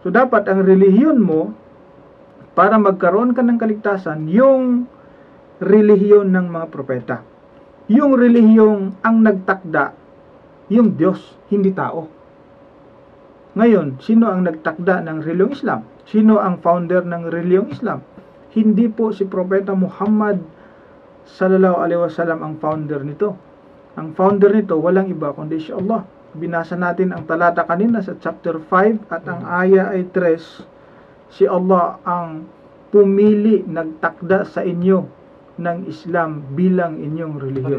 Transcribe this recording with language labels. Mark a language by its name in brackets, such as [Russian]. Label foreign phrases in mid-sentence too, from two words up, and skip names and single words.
[Filipino] So dapat ang relihiyon mo, para magkaroon ka ng kaligtasan, yung relihiyon ng mga propeta. Yung relihiyong ang nagtakda, yung Diyos, hindi tao. Ngayon, sino ang nagtakda ng relihiyong Islam? Sino ang founder ng relihiyong Islam? Hindi po si Propeta Muhammad [Arabic] صلى الله عليه وسلم [Filipino] ang founder nito. Ang founder nito, walang iba kundi si Allah. Binasa natin ang talata kanina sa chapter 5 at ang aya ay 3. Si Allah ang pumili, nagtakda sa inyo ng Islam bilang inyong relihiyon.